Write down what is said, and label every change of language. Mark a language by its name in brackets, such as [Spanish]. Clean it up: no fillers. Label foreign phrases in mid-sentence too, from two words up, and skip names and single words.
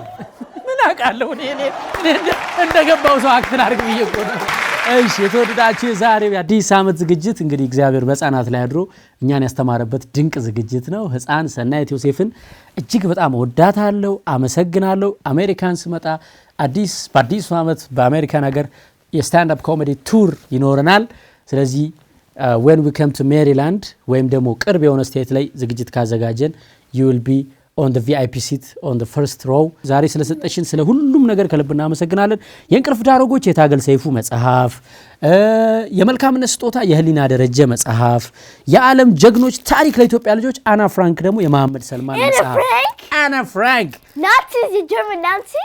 [Amharic] ምን አውቃለሁ እኔ እንደገባው ሰው አክተን አድርግ ብዬ እኮ ነው። እሺ የተወደዳችሁ ዛሬው የአዲስ ዓመት ዝግጅት እንግዲህ እግዚአብሔር በሕፃናት ላይ አድሮ እኛን ያስተማረበት ድንቅ ዝግጅት ነው። ሕፃን ሰናይት ዮሴፍን እጅግ በጣም ወዳታለሁ፣ አመሰግናለሁ። አሜሪካን ስመጣ በአዲሱ ዓመት በአሜሪካን ሀገር [English] stand up comedy [Amharic] ቱር ይኖረናል። ስለዚህ [English] when we come to Maryland [Amharic] ወይም ደግሞ ቅርብ የሆነ ስቴት ላይ ዝግጅት ካዘጋጀን [English] you will be on the VIP seat on the first row። [Amharic] ዛሬ ስለሰጠሽን ስለ ሁሉም ነገር ከልብ እናመሰግናለን። የእንቅልፍ ዳሮጎች የታገል ሰይፉ መጽሐፍ፣ የመልካምነት ስጦታ የህሊና ደረጀ መጽሐፍ፣ የዓለም ጀግኖች ታሪክ ለኢትዮጵያ ልጆች አና ፍራንክ ደግሞ የመሐመድ ሰልማን መጽሐፍ። አና ፍራንክ ናዚስ የጀርመን ናዚስ